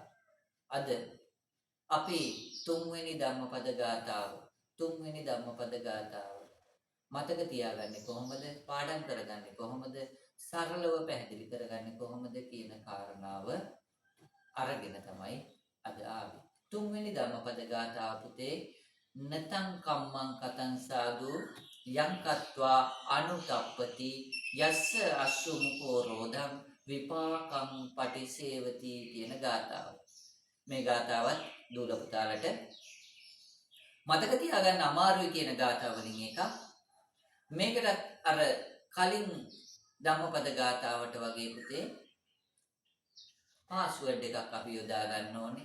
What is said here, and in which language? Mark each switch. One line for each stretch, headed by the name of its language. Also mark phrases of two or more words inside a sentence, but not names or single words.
Sinhala: අද අපි තුන්වෙනි ධම්මපද ගාථාව මතක තියාගන්නේ කොහොමද, පාඩම් කරගන්නේ කොහොමද, සරලව පැහැදිලි කරගන්නේ කොහොමද කියන කාරණාව අරගෙන තමයි අද ආවේ. තුන්වෙනි ධම්මපද ගාථාව පුතේ
Pali: නතං කම්මං කතං සාදු යං කତ୍වා අනුතප්පති යස්ස අස්සු මුකෝ රෝධං විපාකං පටිසේවති
Sinhala: කියන ගාථාව. මේ ගාථාවත් දුල පුතාලට මතක තියාගන්න අමාරුයි කියන ගාථා වලින් එකක්. මේකට අර කලින් ධම්මපද ගාථාවට වගේ පුතේ පාස්වර්ඩ් එකක් අපි යොදා ගන්න ඕනේ.